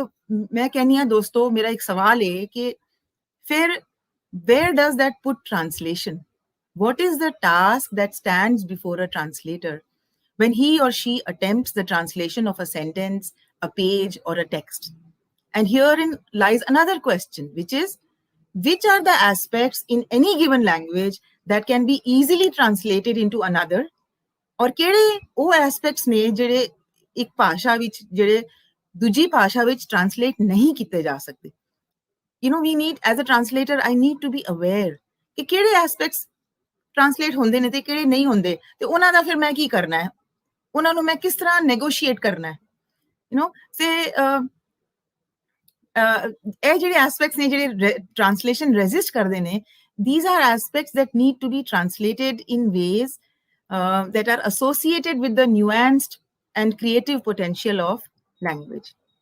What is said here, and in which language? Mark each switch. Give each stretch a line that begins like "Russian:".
Punjabi: तो मैं कहनी हां दोस्तों, मेरा एक सवाल है कि फिर
English: where does that put translation? What is the task that stands before a translator when he or she attempts the translation of a sentence, a page, or a text? And herein lies another question, which is, which are the aspects in any given language that can be easily translated into another?
Punjabi: और केड़े ਉਹ aspects ਨੇ ਜਿਹੜੇ ਇੱਕ ਭਾਸ਼ਾ ਵਿੱਚ ਜਿਹੜੇ ਦੂਜੀ ਭਾਸ਼ਾ ਵਿੱਚ ਟ੍ਰਾਂਸਲੇਟ ਨਹੀਂ ਕੀਤੇ ਜਾ ਸਕਦੇ?
English: You know, we need, as a translator, I need to be aware
Punjabi: ਕਿ ਕਿਹੜੇ ਐਸਪੈਕਟਸ ਟ੍ਰਾਂਸਲੇਟ ਹੁੰਦੇ ਨੇ ਤੇ ਕਿਹੜੇ ਨਹੀਂ ਹੁੰਦੇ, ਤੇ ਉਹਨਾਂ ਦਾ ਫਿਰ ਮੈਂ ਕੀ ਕਰਨਾ ਹੈ, ਉਹਨਾਂ ਨੂੰ ਮੈਂ ਕਿਸ ਤਰ੍ਹਾਂ ਨੈਗੋਸ਼ੀਏਟ ਕਰਨਾ ਹੈ, ਯੂ نو ਸੇ ਇਹ ਜਿਹੜੇ ਐਸਪੈਕਟਸ ਨੇ ਜਿਹੜੇ ਟ੍ਰਾਂਸਲੇਸ਼ਨ ਰੈਜ਼ਿਸਟ ਕਰਦੇ ਨੇ,
English: these are aspects that need to be translated in ways that are associated with the nuanced and creative potential of language.